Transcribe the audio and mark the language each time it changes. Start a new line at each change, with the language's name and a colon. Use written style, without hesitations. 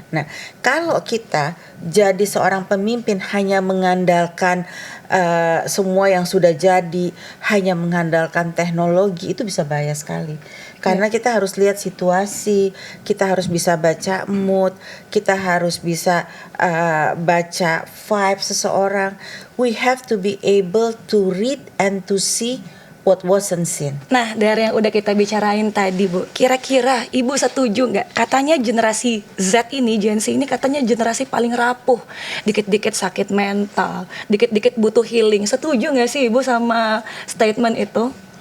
Indonesian: Nah kalau kita jadi seorang pemimpin hanya mengandalkan semua yang sudah jadi, hanya mengandalkan teknologi, itu bisa bahaya sekali. Karena kita harus lihat situasi, kita harus bisa baca mood, kita harus bisa baca vibe seseorang.
English: We have to be able to read and to see what wasn't seen.
Indonesian: Nah dari yang udah kita bicarain tadi Bu, kira-kira Ibu setuju nggak? Katanya generasi Z ini, Gen Z ini katanya generasi paling rapuh, dikit-dikit sakit mental, dikit-dikit butuh healing. Setuju nggak sih Ibu sama statement itu?